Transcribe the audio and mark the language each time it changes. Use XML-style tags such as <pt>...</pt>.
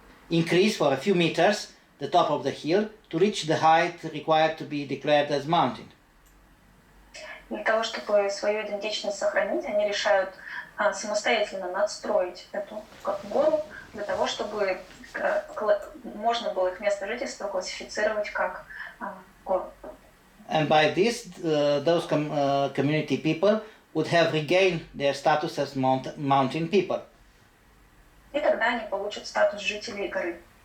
<en>increase for a few meters the top of the hill to reach the height required to be declared as mountain.</en> <ru>Для того, чтобы свою идентичность сохранить, они решают самостоятельно надстроить эту гору для того, чтобы можно было их место жительства классифицировать как гору.</ru> <en>And by this, those community people would have regained their status as mountain people.</en> <ru>И тогда они получат статус жителей горы.</ru>